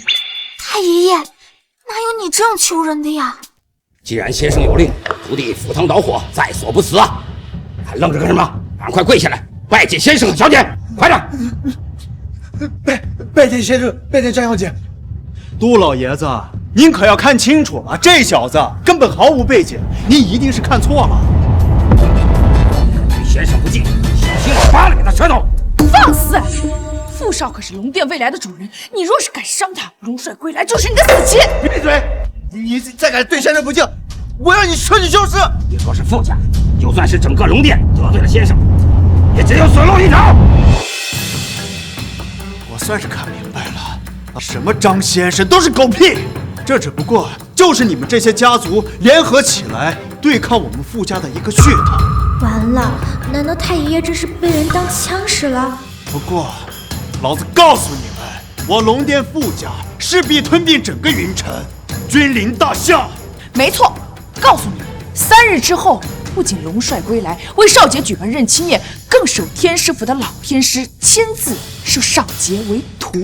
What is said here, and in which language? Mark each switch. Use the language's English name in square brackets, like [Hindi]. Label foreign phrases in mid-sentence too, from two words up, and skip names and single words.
[Chinese] 太爺爺，哪有你這樣求人的呀？既然先生有令，徒弟赴湯蹈火，在所不辭啊！還愣着幹什麼？趕快跪下來，拜見先生和小姐，快點！拜見先生，拜見張小姐。杜老爺子，您可要看清楚了，這小子根本毫無背景，您一定是看錯了。對先生不敬，小心我扒了你的舌頭！放肆！傅少可是龍殿未來的主人，你若是敢傷他，龍帥歸來就是你的死期！閉嘴！你再敢對先生不敬，我讓你徹底消失！你若是傅家，就算是整個龍殿得罪了先生，也只有死路一條。我算是看明白了，什麼張先生都是狗屁，這只不過就是你們這些家族聯合起來對抗我們傅家的一個噱頭。完了，難道太爺爺這是被人當槍使了？不過，老子告訴你們，我龍殿傅家勢必吞併整個雲城，君臨大夏。沒錯，告訴你，3日之後，不僅龍帥歸來為少傑舉辦認親宴，更是有天師府的老天師親自收少傑為徒。